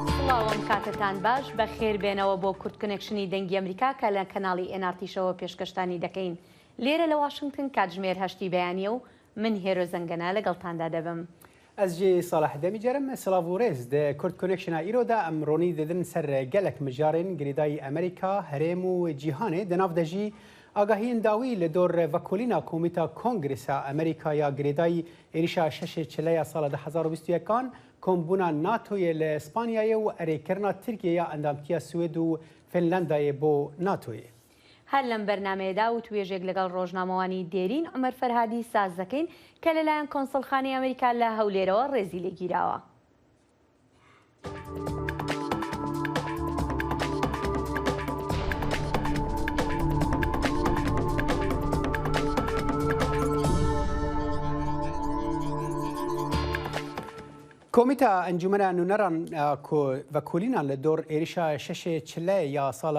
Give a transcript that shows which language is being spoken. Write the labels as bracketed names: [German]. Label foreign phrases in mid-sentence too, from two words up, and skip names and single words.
[Central Kurdish] سڵاوم کاتتان باش بە خێربێنەوە بۆ کورد کنێکشنی دەنگی ئەمریکا کە لە کەناڵی NRTشەوە پێشکەشتانی دەکەین. لێرە لە واشنگتن کاتژمێر 8 بەیانیە و من هێرۆ زەنگەنە لەگەڵتاندا دەبم. [Kurdish] Ez jê Salih Demî cerem silav û rêz di Kurd Connectiona îro de em ronî didin ser gelek mijarên girêdayî Amerîka, herêm û cîhanê di nav de jî agahiyên dawî li dor vekolîna Komîta Kongresa Amerîkaya girêdayî êrişa şeşê çileya sala 2021 kombûna NATOyê li Spanyayê û erêkirina Tirkiyeyê endamtiya Swêd û Finlandayê bo NATOyê. [Central Kurdish] هەر لەم بەرنمەیەدا و توێژێک لەگەڵ ڕۆژنامەوانی دێرین عومەر فەرهادی ساز دەکەین کە لەلایەن کۆنسڵخانەی ئەمریکا لە هەولێرەوە ڕێزی لێگیراوە. [Kurdish] Komîta Encûmena Nûneran ku vekolînan li dor êrişa şeşê çile ya sala